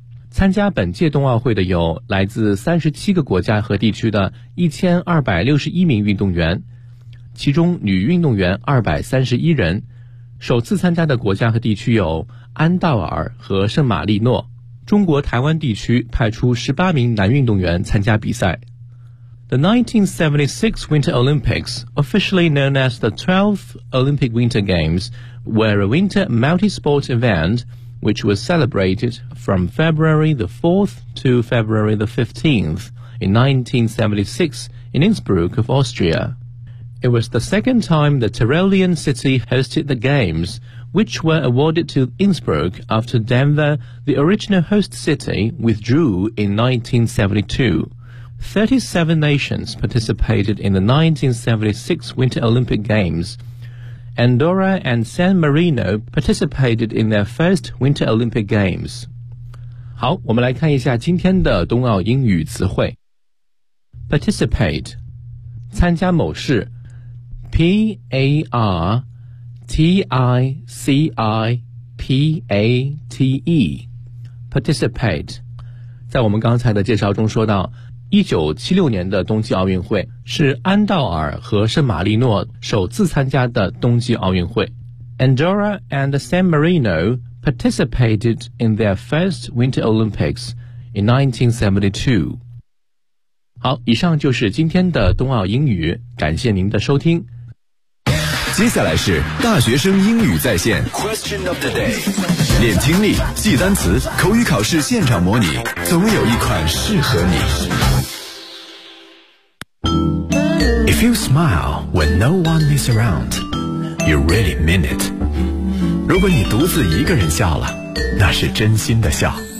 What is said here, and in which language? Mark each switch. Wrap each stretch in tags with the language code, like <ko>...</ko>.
<zh>参加本届冬奥会的有来自37个国家和地区的1261名运动员，其中女运动员231人，首次参加的国家和地区有安道尔和圣马力诺。中国台湾地区派出18名男运动员参加比赛。</zh> <en>The 1976 Winter Olympics, officially known as the 12th Olympic Winter Games, were a winter multi-sport event which was celebrated from February the 4th to February the 15th in 1976 in Innsbruck of AustriaIt was the second time the Tyrolean city hosted the Games, which were awarded to Innsbruck after Denver, the original host city, withdrew in 1972. 37 nations participated in the 1976 Winter Olympic Games. Andorra and San Marino participated in their first Winter Olympic Games.</en> <zh>好，我们来看一下今天的冬奥英语词汇。 Participate, 参加某事。P-A-R-T-I-C-I-P-A-T-E Participate 在我们刚才的介绍中说到1976年的冬季奥运会是安道尔和圣马力诺首次参加的冬季奥运会。</zh> <en>Andorra and San Marino participated in their first Winter Olympics in 1972.</en> <zh>好，以上就是今天的冬奥英语，感谢您的收听。接下来是大学生英语在线 Question of the day， 练听力，记单词，口语考试现场模拟，总有一款适合你。</zh> <en>If you smile when no one is around, you really mean it.</en> <zh>如果你独自一个人笑了，那是真心的笑。</zh>